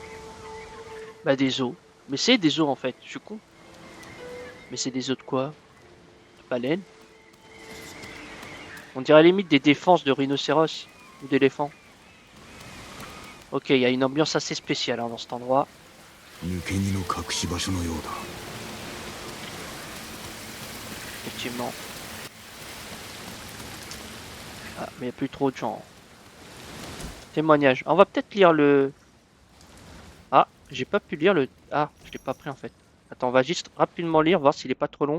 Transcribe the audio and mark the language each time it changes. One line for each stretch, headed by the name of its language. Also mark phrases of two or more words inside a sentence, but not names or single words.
French: Mais c'est des os en fait, je suis con. Mais c'est des os de quoi? De baleine? On dirait à la limite des défenses de rhinocéros ou d'éléphants. Ok, il y a une ambiance assez spéciale hein, dans cet endroit.
Japanese: 抜け荷の隠し場所のようだ。
French: Effectivement. Ah, mais il n'y a plus trop de gens. Témoignage. On va peut-être lire le... Ah, j'ai pas pu lire le... Ah, je l'ai pas pris en fait. Attends, on va juste rapidement lire, voir s'il est pas trop long.